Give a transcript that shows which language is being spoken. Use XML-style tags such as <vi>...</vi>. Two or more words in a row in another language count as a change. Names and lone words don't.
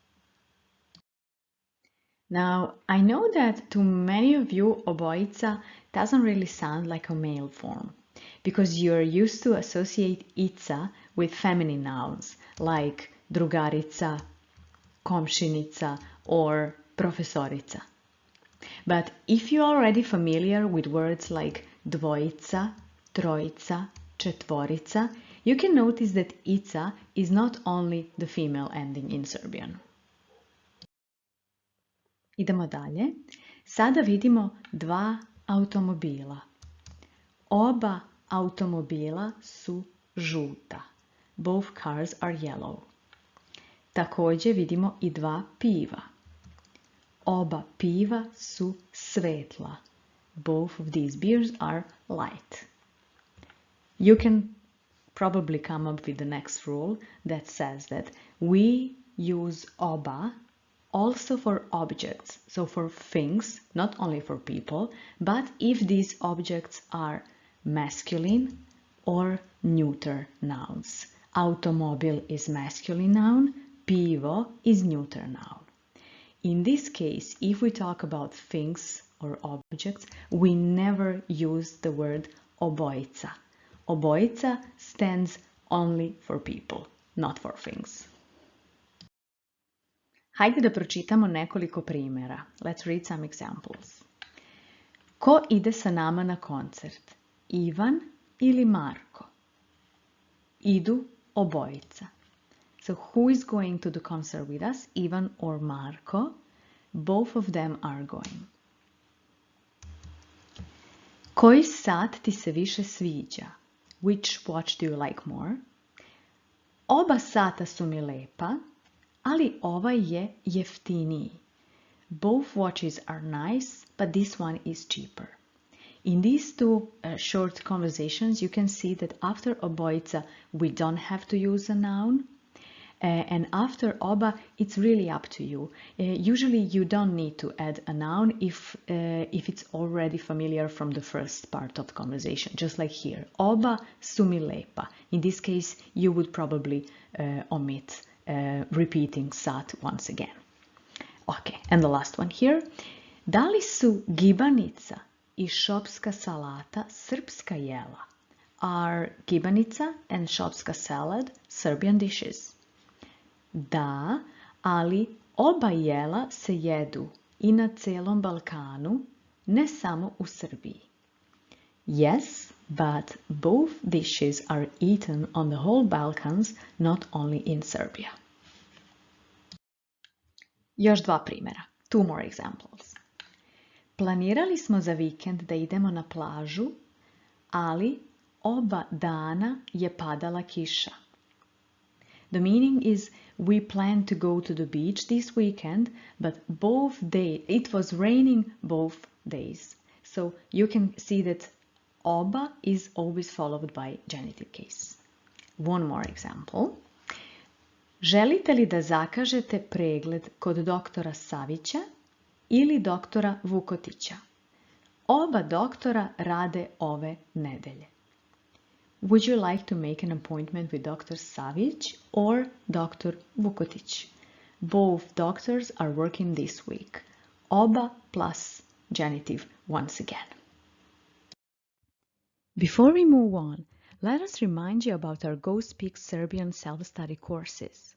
<en>Now, I know that to many of you, obojica doesn't really sound like a male form because you're used to associate ica with feminine nouns like</en> <sr>drugarica, komšinica,</sr> <en>or profesorica. But if you're already familiar with words like</en> <sr>dvojica, trojica, četvorica,</sr> <en>you can notice that ica is not only the female ending in Serbian.</en> <sr>Idemo dalje. Sada vidimo 2 automobila. Oba automobila su žuta.</sr> <en>Both cars are yellow.</en> <sr>Također vidimo i 2 piva. Oba piva su svetla.</sr> <en>Both of these beers are light. You can probably come up with the next rule that says that we use oba also for objects, so for things, not only for people, but if these objects are masculine or neuter nouns. Automobil is masculine noun, pivo is neuter noun. In this case, if we talk about things or objects, we never use the word obojica. Obojica stands only for people, not for things.</en> <sr>Hajde da pročitamo nekoliko primjera.</sr> <en>Let's read some examples.</en> <sr>Ko ide sa nama na koncert? Ivan ili Marko? Idu obojica.</sr> <en>So who is going to the concert with us? Ivan or Marko? Both of them are going.</en> <sr>Koji sat ti se više sviđa?</sr> <en>Which watch do you like more?</en> <sr>Oba sata su mi lepa, ali ovaj je jeftiniji.</sr> <en>Both watches are nice, but this one is cheaper. In these 2 short conversations, you can see that after obojica, we don't have to use a noun. And after oba, it's really up to you. Usually you don't need to add a noun if it's already familiar from the first part of the conversation, just like here.</en> <sr>Oba su mi lepa.</sr> <en>In this case, you would probably omit repeating sat once again. Okay, and the last one here.</en> <sr>Da li su gibanica I šopska salata srpska jela?</sr> <en>Are gibanica and šopska salad Serbian dishes?</en> <sr>Da, ali oba jela se jedu I na celom Balkanu, ne samo u Srbiji.</sr> <en>Yes, but both dishes are eaten on the whole Balkans, not only in Serbia.</en> <sr>Još dva primjera.</sr> <en>Two more examples.</en> <sr>Planirali smo za vikend da idemo na plažu, ali oba dana je padala kiša.</sr> <en>The meaning is we planned to go to the beach this weekend, but it was raining both days. So you can see that oba is always followed by genitive case. One more example.</en> <sr>Želite li da zakažete pregled kod doktora Savića ili doktora Vukotića? Oba doktora rade ove nedelje.</sr> <en>Would you like to make an appointment with Dr. Savić or Dr. Vukotić? Both doctors are working this week. Oba plus genitive once again. Before we move on, let us remind you about our Go Speak Serbian self-study courses.</en>